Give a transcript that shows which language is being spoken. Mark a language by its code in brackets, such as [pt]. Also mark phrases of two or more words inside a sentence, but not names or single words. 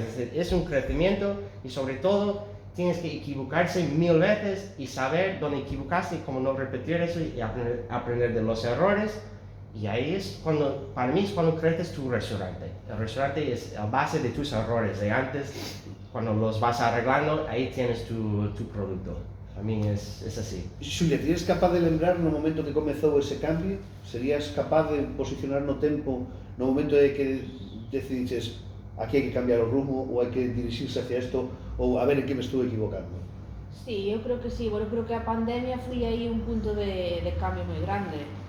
[es] Es un crecimiento y sobre todo tienes que equivocarse 1000 veces y saber dónde equivocaste y cómo no repetir eso y aprender de los errores. Y ahí es cuando, para mí es cuando creces tu restaurante. El restaurante es la base de tus errores de antes. Cuando los vas arreglando, ahí tienes tu producto. A mí es así. [gl] Xulia, serías capaz de lembrar no momento que comezou ese cambio? Serías capaz de posicionar no tempo no momento de que decidiches aquí hai que cambiar o rumo ou hai que dirixirse hacia isto ou a ver en que me estou equivocando? Sí, eu creo que sí. Bueno, eu creo que a pandemia foi aí un punto de cambio moi grande.